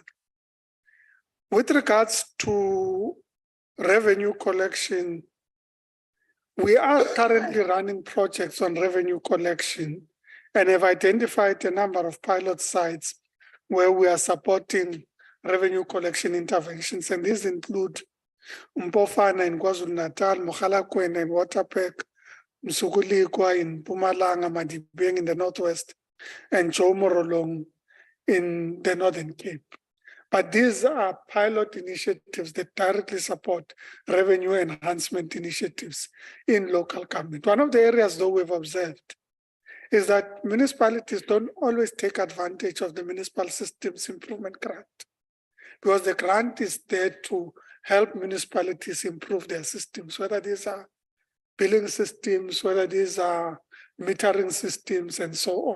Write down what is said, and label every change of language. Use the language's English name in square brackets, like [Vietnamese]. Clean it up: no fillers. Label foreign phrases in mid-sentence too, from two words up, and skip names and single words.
[English] With regards to revenue collection, we are currently running projects on revenue collection and have identified a number of pilot sites where we are supporting revenue collection interventions. And these include Mpofana in KwaZulu-Natal, Mogalakwena in Waterberg, Msukulikwa in Mpumalanga, Madibeng in the Northwest, and Jomorolong in the Northern Cape. But these are pilot initiatives that directly support revenue enhancement initiatives in local government. One of the areas, though, we've observed is that municipalities don't always take advantage of the Municipal Systems Improvement Grant, because the grant is there to help municipalities improve their systems, whether these are billing systems, whether these are metering systems, and so on.